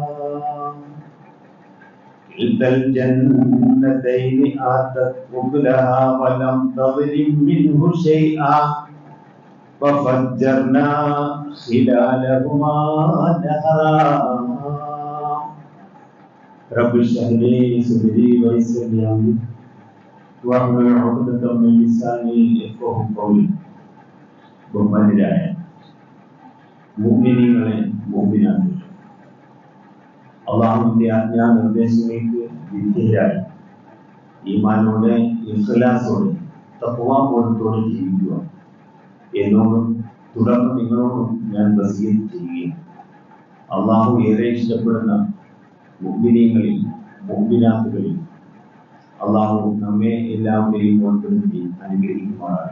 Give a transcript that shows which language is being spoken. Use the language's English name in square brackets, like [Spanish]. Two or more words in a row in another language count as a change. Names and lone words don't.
[Arabic] كلتا الجنتين آتت أكلها ولم تظلم منه شيئا وفجرنا خلالهما نهرا رب اشرح لي صدري ويسر لي امري واحلل عقدة من لساني يفقهوا قولي [Malayalam] ബഹുമാന്യരായ മുഅ്മിനീങ്ങളെ മുഅ്മിനാത്തുകളെ അല്ലാഹുവിന്റെ ആജ്ഞാനിർദ്ദേശങ്ങൾക്ക് വിധേയരായി ഈമാനോടെ ഇഖ്ലാസോടെ തഖ്വാബോധത്തോടെ ജീവിക്കുക എന്നോടും തുടർന്ന് നിങ്ങളോടും ഞാൻ വസിയത്ത് ചെയ്യുകയും അല്ലാഹു ഏറെ ഇഷ്ടപ്പെടുന്ന മുഅ്മിനീങ്ങളിൽ മുഅ്മിനാത്തുകളിൽ അല്ലാഹു നമ്മെ എല്ലാവരെയും ഉൾപ്പെടുത്തി അനുഗ്രഹിക്കുമാറാകട്ടെ.